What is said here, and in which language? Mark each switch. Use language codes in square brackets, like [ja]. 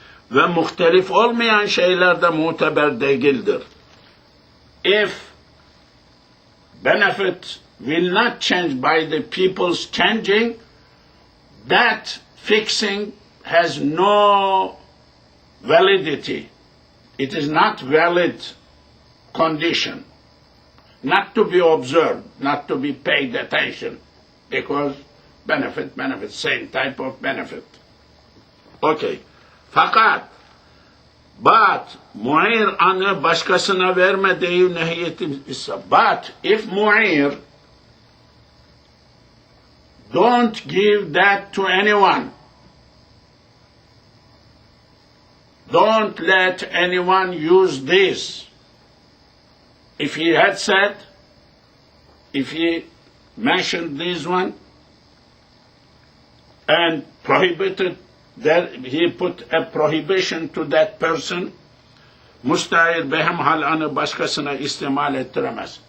[tr] Ve muhtelif olmayan şeylerde muteber değildir. [en] If benefit will not change by the people's changing, that fixing has no validity. It is not valid condition. not to be observed, not to be paid attention, because benefit, same type of benefit. Okay. [tr] Fakat, but mu'ir anı başkasına verme deyi nehiyetim ise. [en] But if mu'ir, don't give that to anyone. Don't let anyone use this. If he had said, if he mentioned this one and prohibited that, he put a prohibition to that person, [tr] müstahil behemhal anı başkasına istimal ettiremez.